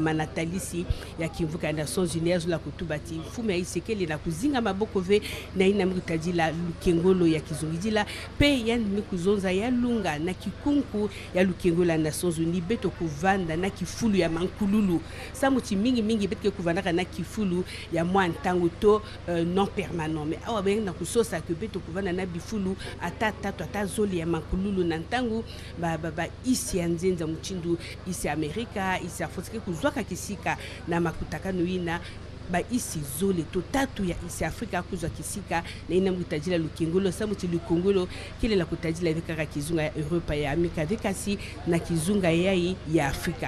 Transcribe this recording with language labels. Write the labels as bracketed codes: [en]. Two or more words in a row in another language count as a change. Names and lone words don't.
[kg] manatalisi ya kimvuka ya Nations Unies la kutubati fumu ya isi kele na kuzinga maboko ve na ina mkutajila lukengolo ya kizungidila pe yani mikuzonza ya lunga na kikunku ya lukengolo ya Nations Unies beto kuvanda na kifulu ya mankululu samuti mingi beto kuvanda na kifulu ya mwantango to [fr] non permanent mais [kg] awa ben na kusosa ke beto kuvanda na bifulu ata zoli ya mankululu na ntango ba isi ya nzenza muchindu isi Amerika isi afotike kuzwaka kisika na makutakano ina ba isi zole to tatu ya isi Afrika kuzwa kisika na ina mkutajila lukengolo samuti lukongolo kile la kutajila vika kizunga ya Europa ya Amerika vikasi na kizunga yai ya Afrika